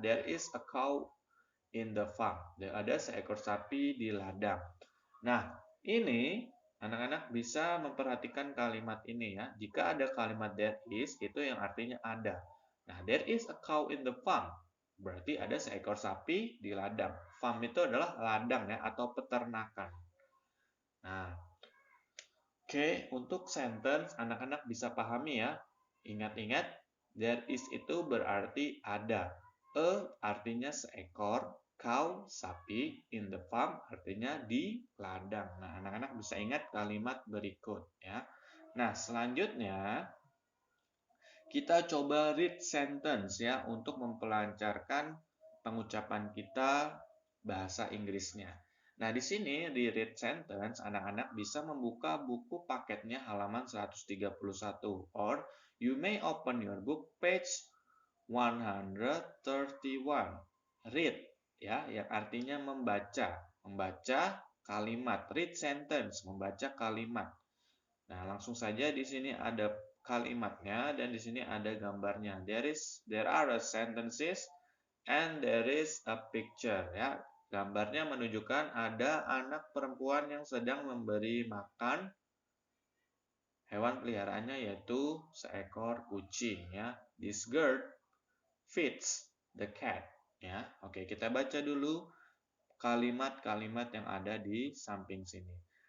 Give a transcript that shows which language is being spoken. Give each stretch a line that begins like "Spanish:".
English: There is a cow in the farm.
Indonesian: Ada seekor sapi di ladang. Nah, ini anak-anak bisa memperhatikan kalimat ini ya. Jika ada kalimat
English: there is,
Indonesian: itu yang artinya ada.
English: Nah, there is a cow in the farm.
Indonesian: Berarti ada seekor sapi di ladang. Farm itu adalah ladang ya, atau peternakan. Nah, oke, untuk sentence anak-anak bisa pahami ya. Ingat-ingat,
English: there is
Indonesian: itu berarti ada. Artinya seekor, cow, sapi,
English: in the farm
Indonesian: artinya di ladang. Nah, anak-anak bisa ingat kalimat berikut ya. Nah, selanjutnya kita coba
English: read sentence
Indonesian: ya untuk mempelancarkan pengucapan kita bahasa Inggrisnya. Nah, di sini di read sentence anak-anak bisa membuka buku paketnya halaman 131
English: or you may open your book page 131.
Indonesian: Read ya, yang artinya membaca, kalimat.
English: Read sentence,
Indonesian: membaca kalimat. Nah, langsung saja di sini ada kalimatnya dan di sini ada gambarnya.
English: There are sentences and there is a picture ya.
Indonesian: Gambarnya menunjukkan ada anak perempuan yang sedang memberi makan hewan peliharaannya yaitu seekor kucing ya.
English: This girl feeds the cat ya.
Indonesian: Oke, kita baca dulu kalimat-kalimat yang ada di samping sini.